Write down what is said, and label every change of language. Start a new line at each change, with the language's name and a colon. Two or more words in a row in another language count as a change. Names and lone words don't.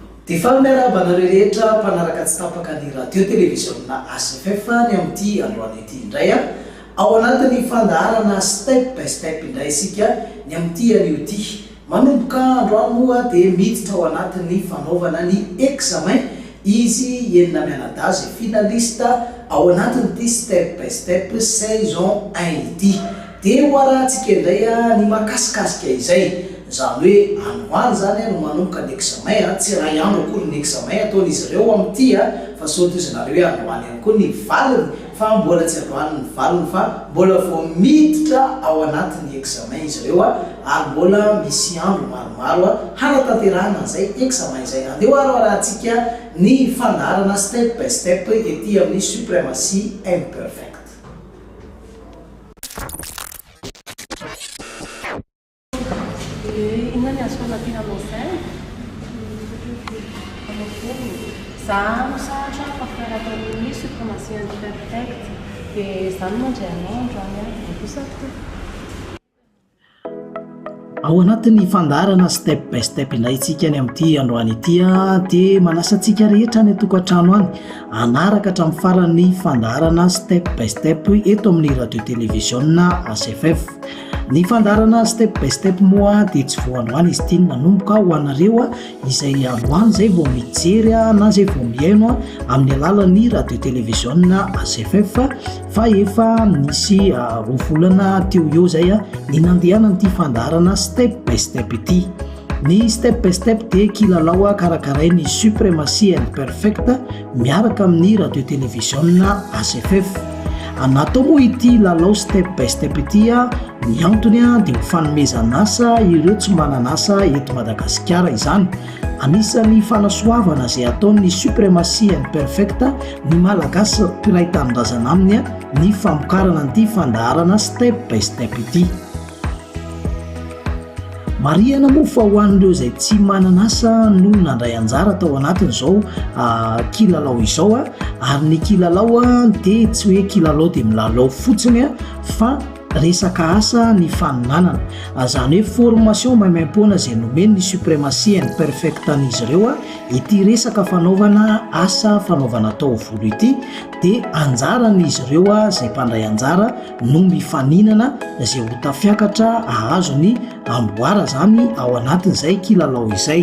Malagasy: Miarabana rehetra mpanaraka tsy tapaka ny radio televisionna ACFF ny amin'ity androany ity indray ao anatin'ny fandaharana step by step indray isika ny amin'ity anio ity manomboka androany moa dia miditra ao anatin'ny fanaovana ny examen izy enina mianadazy finalista ao anatin'ity step by step saison 1 ity dia hoarahantsika indray ny makasikasika izay zany hoe androany zany no manomboka ny examen tsy raha ihandro akory ny examen ataon'izy ireo amin'ity fa soatozinareo hoe androany ihany koa ny valiny fa mbola tsy androany ny valiny fa mbola vao miditra ao anatin'ny examen izy ireo ary mbola misy andro maromaro hanatanterahana an'izay examen izay andeha arahantsika ny fandaharana step by step ety amin'ny supremacie imperfect. Za misahatra fampirataon'ny supremacie imperfect dia izany mandray anao androany bosaka. Ao anatin'ny fandaharana step by step indray tsika ny amin'ity androany ity dia manasantsika rehetra ny tokantrano any anaraka hatramin'ny faran'ny fandaharana step by step eto amin'ny radio televisionna ACFF. Ny fandaharana step by step moa dia tsy vao androany izy ity nanomboka ho anareo izay androany zay vao mijery na zay vao mihaino amin'ny alalan'ny radio televisionna ACFF fa efa nisy volana teo eo zay ny nandehanan'ity fandaharana step by step ity. Ny step by step dia kilalao karakarain'ny supremacie imperfect miaraka amin'ny radio televisionna ACFF. Natao moa ity lalao step by step ity ny antony dia ho fanomezan'asa ireo tsy manan'asa eto Madagasikara izany. Anisan'ny fanasoavana izay ataon'ny supremacie imperfect ny malagasy mpiray tanindrazana aminy ny famokarana an'ity fandaharana step by step ity. Marihana moa fa ho an'ireo izay tsy manan'asa no nandray anjara tao anatin'izao kilalao izao ary ny kilalao dia tsy hoe kilalao dia milalao fotsiny fa resaka asa ny faninanana zany hoe formation maimaim-poana izay nomeny ny supremacie imperfect an'izy ireo ity resaka fanaovana asa fanaovana taovolo ity dia anjaran'izy ireo izay mpandray anjara no mifaninana izay ho tafiakatra ahazo ny amboara zany ao anatin'izay kilalao izay.